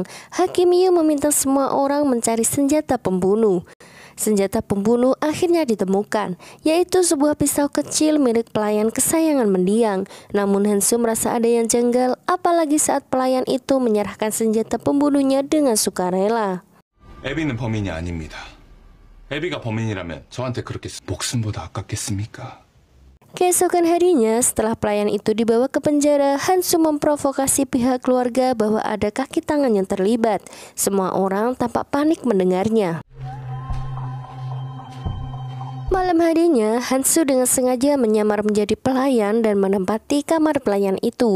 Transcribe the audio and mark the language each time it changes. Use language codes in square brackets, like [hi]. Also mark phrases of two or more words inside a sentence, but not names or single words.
[id] Hakim Yu meminta semua orang mencari senjata pembunuh. Senjata pembunuh akhirnya ditemukan, yaitu sebuah pisau kecil milik pelayan kesayangan mendiang. Namun Hansu merasa ada yang janggal, apalagi saat pelayan itu menyerahkan senjata pembunuhnya dengan sukarela. [ko] 애비는 범인이 아닙니다. 애비가 범인이라면 저한테 그렇게 목숨보다 아깝겠습니까? [id] Keesokan harinya, setelah pelayan itu dibawa ke penjara, Hansu memprovokasi pihak keluarga bahwa ada kaki tangan yang terlibat. Semua orang tampak panik mendengarnya. Malam harinya, Hansu dengan sengaja menyamar menjadi pelayan dan menempati kamar pelayan itu.